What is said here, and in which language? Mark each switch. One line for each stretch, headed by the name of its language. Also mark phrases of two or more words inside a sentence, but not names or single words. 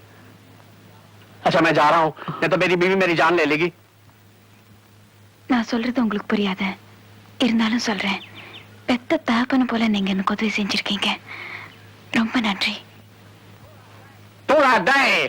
Hindi: अच्छा मैं जा रहा हूँ, नहीं तो मेरी बीवी मेरी जान ले लेगी।
Tamil: நான் சொல்றது உங்களுக்கு புரியாத, இருந்தாலும் சொல்றேன். பெத்த தகப்பன போல நீங்க எனக்கு உதவி செஞ்சிருக்கீங்க. ரொம்ப நன்றி.
Hindi: तोड़ा दे।